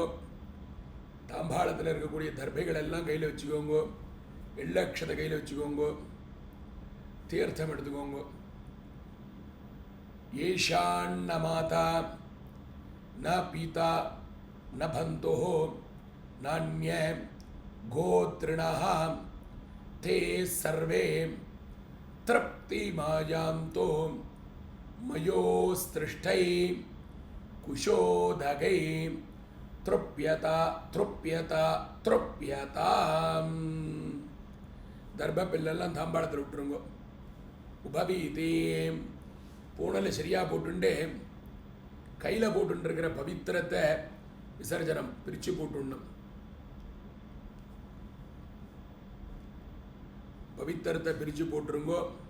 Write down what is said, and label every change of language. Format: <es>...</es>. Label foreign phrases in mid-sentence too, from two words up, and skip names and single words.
<ta>தாம்பாளத்தில் இருக்கக்கூடிய தர்பைகள் எல்லாம் கையில் வச்சுக்கோங்கோ. எள்ளக்ஷதை கையில் வச்சுக்கோங்கோ. தீர்த்தம் எடுத்துக்கோங்கோ.</ta> <sa>येषान्न माता न पिता न बन्धो नान्य गोत्रिणः ते सर्वे तृप्तिमायान्तो मयोस्तिष्ठै कुशोदगै तृप्यता तृप्यता तृप्यताम्.</sa> <ta>தர்பப்பில்லாம் தாம்பாளத்தில் விட்டுருங்கோ. உபவீதி பூனலை சரியாக போட்டுண்டு கையில் போட்டுருக்கிற பவித்திரத்தை விசர்ஜனம் பிரித்து போட்டுடணும். பவித்திரத்தை பிரித்து போட்டுருங்கோ.</ta>